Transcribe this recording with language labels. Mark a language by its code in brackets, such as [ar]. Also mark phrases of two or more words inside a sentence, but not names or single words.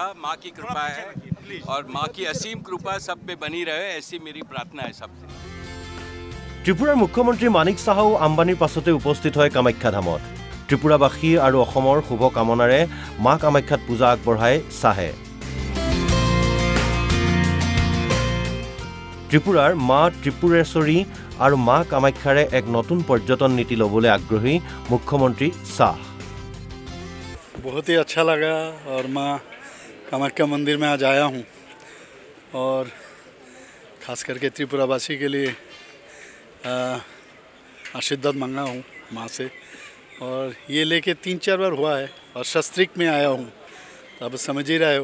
[hi] माँ की कृपा है और माँ की असीम कृपा सब पे बनी रहे, ऐसी मेरी प्रार्थना है सबसे। [as] ত্ৰিপুৰাৰ মুখ্যমন্ত্ৰী মানিক চাহাও আম্বানীৰ পাছতে উপস্থিত হয় কামাখ্যা ধামত। ত্ৰিপুৰাবাসী আৰু অসমৰ শুভ কামনাৰে মা কামাখ্যাত পূজা আগবঢ়ায় চাহে। ত্ৰিপুৰাৰ মা ত্ৰিপুৰেশ্বৰী আৰু মা কামাখ্যাৰে এক নতুন পৰ্যটন নীতি ল'বলৈ আগ্ৰহী মুখ্যমন্ত্ৰী শাহ। [hi] बहुत ही अच्छा लगा और माँ कामाख्या मंदिर में आज आया हूँ और ख़ास करके त्रिपुरावासी के लिए आशीर्वाद मांगा हूँ माँ से और ये लेके 3-4 बार हुआ है और शस्त्रिक में आया हूँ तो अब समझ ही रहे हो।